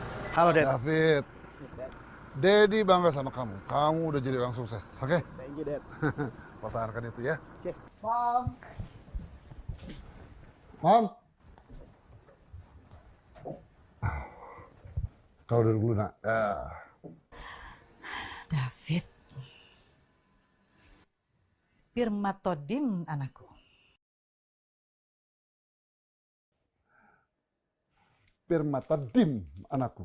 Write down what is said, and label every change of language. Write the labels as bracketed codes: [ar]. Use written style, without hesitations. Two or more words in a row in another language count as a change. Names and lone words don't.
[en] Halo, Dad. [id] David. Dedi bangga sama kamu. Kamu udah jadi orang sukses. Oke? [en] Thank you, Dad. [id] Pertahankan itu ya. Oke. Mom. Mam. Kau duduk dulu, nak. David. [bbc] Pirmatodim anakku. Pirmatodim anakku.